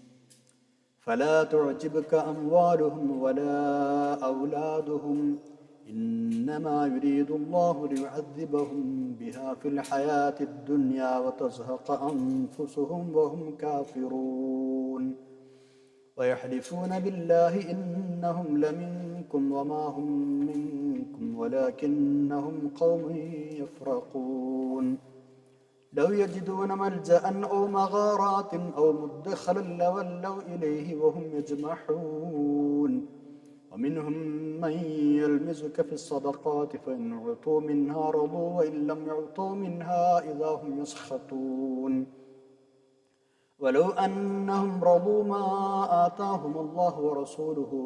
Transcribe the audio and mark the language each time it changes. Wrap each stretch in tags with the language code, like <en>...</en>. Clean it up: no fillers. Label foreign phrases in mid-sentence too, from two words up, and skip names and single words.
<ar>فلا تعجبك أموالهم ولا أولادهم إنما يريد الله ليعذبهم بها في الحياة الدنيا وتزهق أنفسهم وهم كافرون ويحلفون بالله إنهم لمنكم وما هم منكم ولكنهم قوم يفرقون لو يجدون ملجأ أو مغارات أو مدخلا لولوا إليه وهم يجمحون ومنهم من يلمزك في الصدقات فإن أعطوا منها رضوا وإن لم يعطوا منها إذا هم يسخطون ولو أنهم رضوا ما آتاهم الله ورسوله</ar>